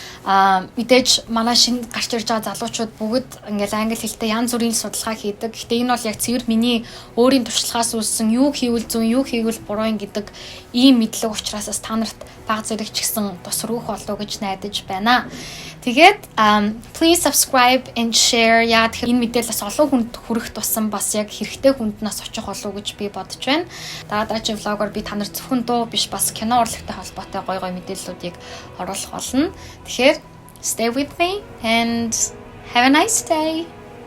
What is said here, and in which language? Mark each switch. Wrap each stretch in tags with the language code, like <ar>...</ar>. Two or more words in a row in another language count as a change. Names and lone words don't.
<mn>Мэдээж манай шинэ гарч ирж байгаа залуучууд бүгд ингээл англи хэлтэй янз бүрийн судалгаа хийдэг. Гэхдээ энэ бол яг цэвэр миний өөрийн туршлагаас үүссэн юу хийвэл зөв, юу хийвэл буруу юм гэдэг ийм мэдлэг учраас бас та нарт баг зэрэг ч гэсэн тус рүүх болов гэж найдаж байна.</mn> <en>Тэгээд please subscribe and share.</en> <mn>Яа тэгэхээр энэ мэдээлэл бас олон хүнд хүрэх тусам бас яг хэрэгтэй хүнд нас очих болов гэж би бодож байна. Дараагийн влогоор би та нарт зөвхөн дуу биш бас кино урлагтай холбоотой гоё гоё мэдээллүүдийг оруулах болно.</mn> <en>Тэгэхээр stay with me and have a nice day.</en>